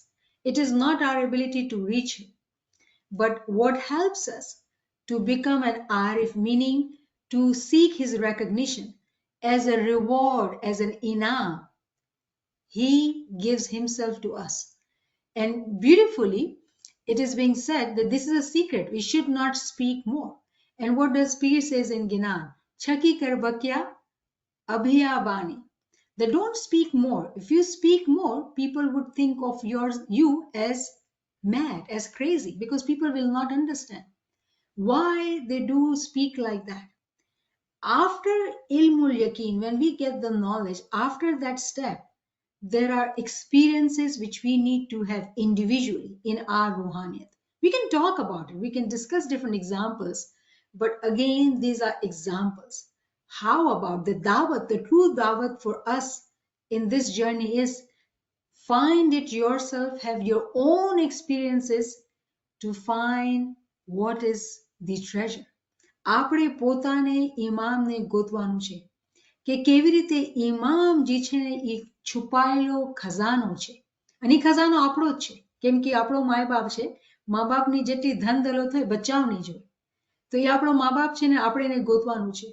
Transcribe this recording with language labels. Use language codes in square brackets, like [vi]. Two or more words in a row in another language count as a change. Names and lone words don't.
[en] It is not our ability to reach him, but what helps us to become an arif, meaning to seek his recognition as a reward, as an inam. He gives himself to us. And beautifully, it is being said that this is a secret. We should not speak more. And what does Pir says in Ginan? Chaki karbakya abhiya bani. That don't speak more. If you speak more, people would think of you as mad, as crazy, because people will not understand why they do speak like that. After [ar] علم اليقين, [en] when we get the knowledge, after that step, there are experiences which we need to have individually in our ruhaniyat. We can talk about it, we can discuss different examples, but again, these are examples. How about the dawat? The true dawat for us in this journey is find it yourself, have your own experiences to find what is the treasure. [gu] આપણે પોતાને ઇમામને ગોતવાનું છે કે કેવી રીતે ઇમામ જે છે ને એ છુપાયેલો ખજાનો છે અને એ ખજાનો આપણો જ છે કેમ કે આપણો મા બાપ છે. મા બાપની જેટલી ધન દોલત હોય બચાવની જ હોય, તો એ આપણો મા બાપ છે ને આપણે એને ગોતવાનું છે.